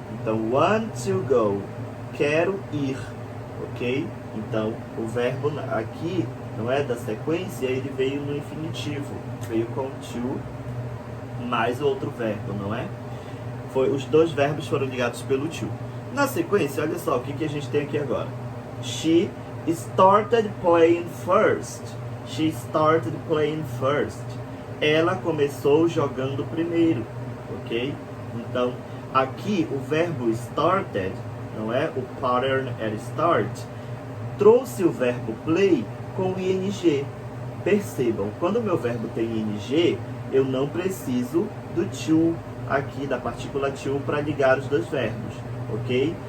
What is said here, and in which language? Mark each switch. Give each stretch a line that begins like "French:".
Portuguese: Então,
English: want to go,
Portuguese: quero ir, ok? Então, o verbo aqui, não é, da sequência, ele veio no infinitivo, veio com to mais outro verbo, não é? Os dois verbos foram ligados pelo to. Na sequência, olha só o que a gente tem aqui agora.
English: She started playing first. She started playing first.
Portuguese: Ela começou jogando primeiro, ok? Então, aqui o verbo started, não é? O pattern era start. Trouxe o verbo play com ing. Percebam, quando o meu verbo tem ing, eu não preciso do to aqui, da partícula to, para ligar os dois verbos, ok?